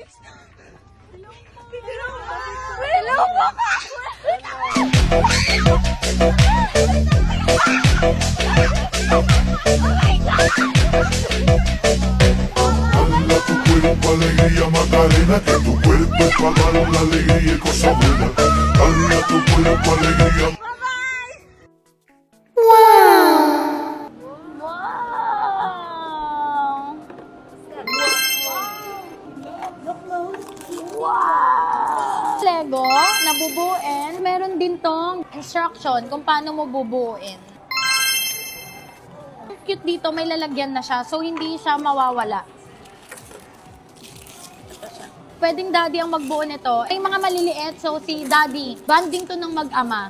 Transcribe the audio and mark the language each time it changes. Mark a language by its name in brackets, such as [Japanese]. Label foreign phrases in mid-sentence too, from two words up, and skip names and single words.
[Filipino] Hello po ka! [Spanish] Dale tu cuerpo alegría Macarena, que tu cuerpo es para dar la alegría y cosa buena. Dale tu cuerpo alegría. [Filipino] Lego na bubuin, meron din tong instruction kung paano mo bubuin. Cute dito, may lalagyan na siya, so hindi siya mawawala. Pwedeng daddy ang magbuo nito. Ay mga maliliit, so si daddy, banding to ng mag-ama.